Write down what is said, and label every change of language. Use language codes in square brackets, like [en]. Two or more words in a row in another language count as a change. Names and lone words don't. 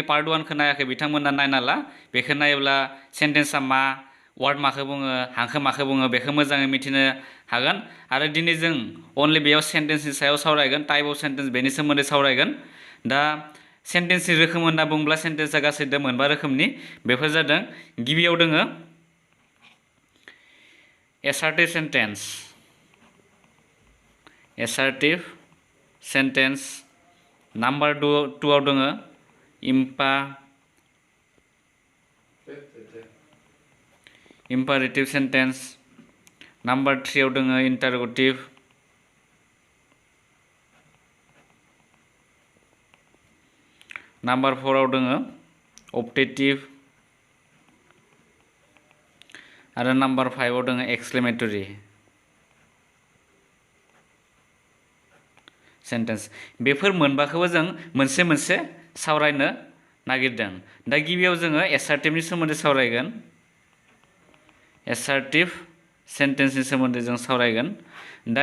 [brx] पार्ट 1 खौ नायाखै बिथांमोना नायना ला बेखौ नायोब्ला सेन्टेन्सआ मा वार्ड माखौ बुङो हांखो माखौ बुङो बेखौ मोजाङै मिथिनो हागोन आरो दिनै जों अनलि बेयाव सेन्टेन्सनि सायाव सावरायगोन [en] type of sentence [brx] बेनि सोमोन्दै सावरायगोन दा सेन्टेन्सनि रोखोम होनना बुङोब्ला सेन्टेन्सआ गासै मोनबा रोखोमनि बेफोर जादों गिबियाव दोङो [en] assertive sentence number 2 [brx] आव दोङो [en] imperative sentence number 3 [brx] आव दोङो [en] interrogative number 4 [brx] आव दोङो [en] optative [brx] आरो नम्बर 5 आव दोङो [en] exclamatory sentence [brx] बेफोर मोनबाखौबो जों मोनसे मोनसे सावरायनो नागिरदों दा गिबियाव जोङो एसार्टिभनि सोमोन्दै सावरायगोन एसार्टिभ सेन्टेन्सनि सोमोन्दै जों सावरायगोन दा